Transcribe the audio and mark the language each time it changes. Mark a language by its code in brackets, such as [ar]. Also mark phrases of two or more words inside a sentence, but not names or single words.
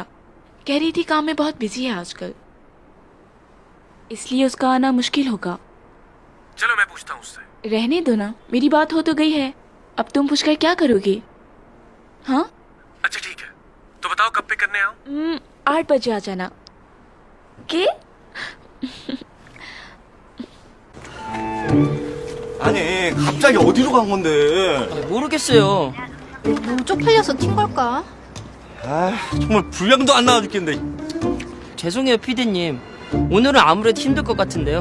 [hi] कह रही थी काम में बहुत बिजी है आजकल, इसलिए उसका आना मुश्किल होगा। चलो मैं पूछता हूँ उससे। रहने दो ना, मेरी बात हो तो गई है, अब तुम पूछकर क्या करोगे? हाँ अच्छा ठीक है, तो बताओ कब पे करने आऊं? 8 बजे आ जाना। के? [ko] 아니 갑자기 어디로 간 건데? 모르겠어요. 너무 쪽팔려서 튄 걸까? 아 정말 분량도 안 나와 죽겠는데. 죄송해요, 피디님. 오늘은 아무래도 힘들 것 같은데요.